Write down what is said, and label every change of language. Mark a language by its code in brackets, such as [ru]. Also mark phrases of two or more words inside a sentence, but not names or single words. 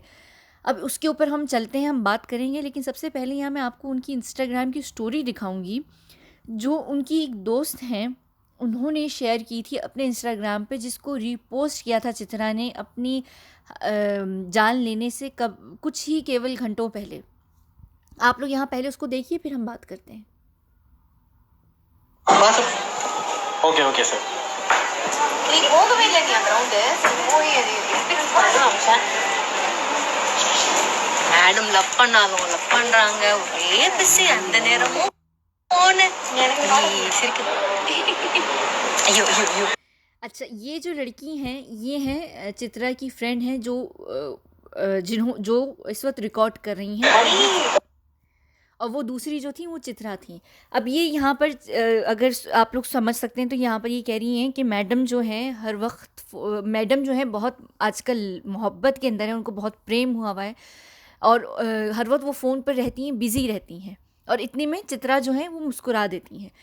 [hi] अब उसके ऊपर हम चलते हैं, हम बात करेंगे, लेकिन सबसे पहले यहाँ मैं आपको उनकी इंस्टाग्राम की स्टोरी दिखाऊंगी, जो उनकी एक दोस्त हैं, उन्होंने शेयर की थी अपने इंस्टाग्राम पे, जिसको रीपोस्ट किया था चित्रा ने अपनी जान लेने से कब कुछ ही केवल घंटों पहले। आप लोग यहाँ पहले उसको देखिए, फिर हम बात करते हैं। [en] okay okay sir. [ta] நீ போகவே இல்லை, நீ அந்த ரவுண்டு போய் அது எக்ஸ்பீரியன்ஸ் பண்ண அமிச்சேன். மேடம் லவ் பண்றாங்க, ஒரே பிஸி அந்த நேரமும் போன எனக்கு சிரிக்குது. ஐயோ ஐயோ ஐயோ. [hi] अच्छा, ये जो लड़की हैं, ये हैं चित्रा की फ्रेंड हैं, जो इस वक्त रिकॉर्ड कर रही हैं, और वो दूसरी जो थी वो चित्रा थी। अब ये यहाँ पर अगर आप लोग समझ सकते हैं, तो यहाँ पर ये कह रही हैं कि मैडम जो हैं हर वक्त मैडम जो है बहुत आजकल मोहब्बत के अंदर है, उनको बहुत प्रेम हुआ है, और हर वक्त वो फ़ोन पर रहती हैं, बिज़ी रहती हैं, और इतने में चित्रा जो है वो मुस्कुरा देती हैं।